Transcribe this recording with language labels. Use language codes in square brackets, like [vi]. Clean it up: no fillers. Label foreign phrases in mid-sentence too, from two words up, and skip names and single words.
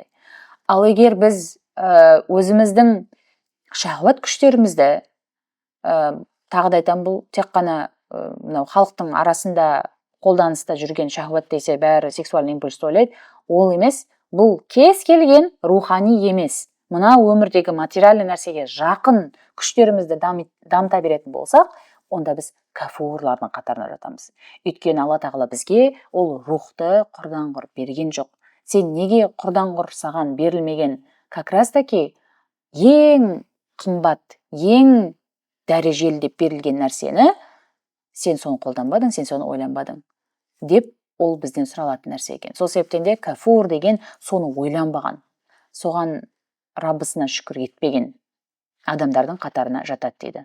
[kk] Ал егер біз өзіміздің шахуат күштерімізді, тағы да айтамын, бұл тек қана халықтың арасында қолданыста жүрген шахуат десе бәрі [ru] сексуальный импульс [kk] ойлайды, ол емес, бұл кез келген рухани емес, мына өмірдегі материальный нәрсеге жақын күштерімізді дамыта беретін болсақ, онда біз кафурлардың қатарына жатамыз. Өйткені Алла тағала бізге ол рухты құрдан құр берген жоқ. Сен неге құрдан құр саған берілмеген? [ru] Как раз таки [kk] ең қымбат, ең дәрежелі деп берілген нәрсені сен соны қолданбадың, сен соны ойланбадың деп ол бізден сұралатын нәрсе екен. Сол себептен де кафур деген соны ойланбаған, соған Раббысына шүкір етпеген адамдардың қатарына жатады дейді.